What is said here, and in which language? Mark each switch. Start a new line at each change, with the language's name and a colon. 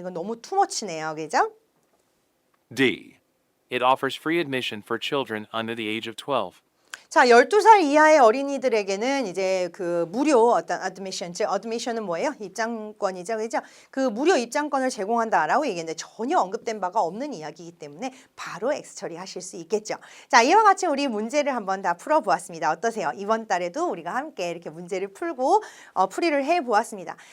Korean: 이건 너무 투머치네요. 그죠?
English: D. It offers free admission for children under the age of 12.
Korean: 자, 12살 이하의 어린이들에게는 이제 그 무료 어떤 admission, 즉 admission은 뭐예요? 입장권이죠. 그죠? 그 무료 입장권을 제공한다라고 얘기했는데 전혀 언급된 바가 없는 이야기이기 때문에 바로 X 처리하실 수 있겠죠. 자, 이와 같이 우리 문제를 한번 다 풀어보았습니다. 어떠세요? 이번 달에도 우리가 함께 이렇게 문제를 풀고 풀이를 해보았습니다.